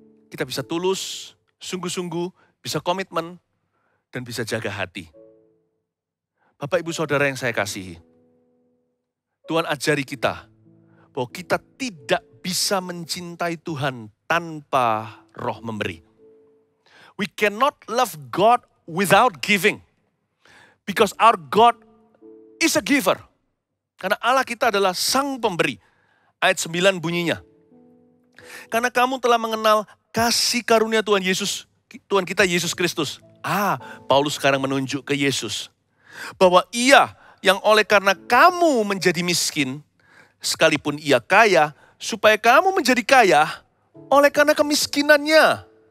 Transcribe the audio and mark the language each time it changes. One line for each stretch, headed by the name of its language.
Indonesian: Kita bisa tulus, sungguh-sungguh, bisa komitmen, dan bisa jaga hati. Bapak, Ibu, Saudara yang saya kasihi, Tuhan ajari kita bahwa kita tidak bisa mencintai Tuhan tanpa roh memberi.
English: We cannot love God without giving. Because our God is a giver.
Indonesian: Karena Allah kita adalah sang pemberi. Ayat 9 bunyinya. Karena kamu telah mengenal kasih karunia Tuhan kita Yesus Kristus. Paulus sekarang menunjuk ke Yesus. Bahwa ia yang oleh karena kamu menjadi miskin, sekalipun ia kaya, supaya kamu menjadi kaya oleh karena kemiskinannya.